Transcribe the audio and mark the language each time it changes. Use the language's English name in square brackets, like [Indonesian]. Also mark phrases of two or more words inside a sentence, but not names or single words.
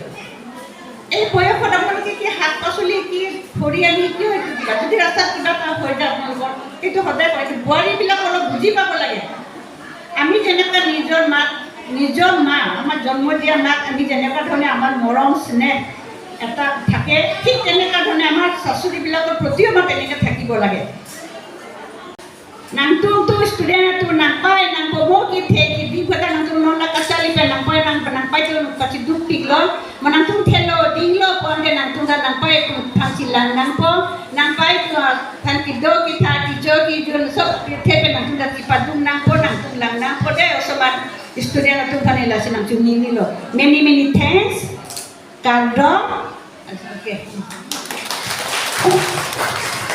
[Assamese] এই বয়সত আপোনালোকে কি শাক পাচলি কি খৰি আনি কিয় এইটো দিবা যদি ৰাস্তাত কিবা এটা হৈ যায় আপোনালোকৰ সেইটো সদায় কয় বোৱাৰীবিলাক অলপ বুজি পাব লাগে আমি যেনেকুৱা নিজৰ মা আমাৰ জন্ম দিয়া মাক আমি যেনেকুৱা ধৰণে আমাৰ মৰম স্নেহ এটা থাকে ঠিক তেনেকুৱা ধৰণে আমাৰ শাশুড়ীবিলাকৰ প্ৰতিও আমাৰ তেনেকৈ থাকিব লাগে [Karbi] nangtung tu student tu nampai nang bobo ki the ki bi kota nangtung non la kasali pe nampai tu kasi duk piglo manangtung thelo dinglo ponde nangtung da nampai tu thasilang nampai tu than ki do ki tha ki jo ki jun sob the pe nangtung da ki padung nangtung lang nampo de osobat student tu thanela sinangtung ni lo [English] many thanks [Karbi] kardom okay